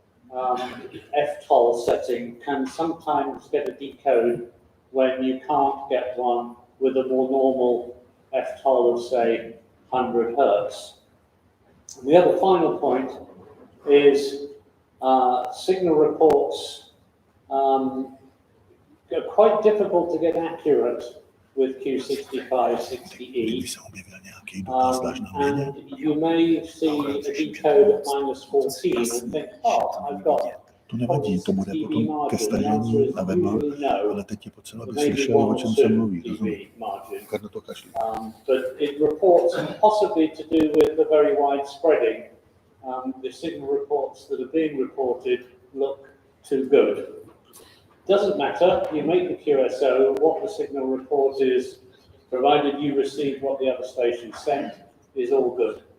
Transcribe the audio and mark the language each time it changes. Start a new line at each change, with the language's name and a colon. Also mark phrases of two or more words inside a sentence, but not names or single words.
English: FTOL setting can sometimes get a decode when you can't get one with a more normal FTOL of, say, 100 Hertz. And the other final point is signal reports are quite difficult to get accurate with Q6560E.
Czech: se objevil nějaký dotaz, dáš nám vědět?
English: And you may see a decode at -14 and think, oh, I've got
Czech: To nevadí, to bude potom ke stažení na webu, ale teď je potřeba, aby slyšel, o čem se mluví, rozumím. Karno to kašlí.
English: But it reports, and possibly to do with the very wide spreading, the signal reports that are being reported look too good. Doesn't matter, you make the QSO, what the signal report is, provided you receive what the other station sent, is all good.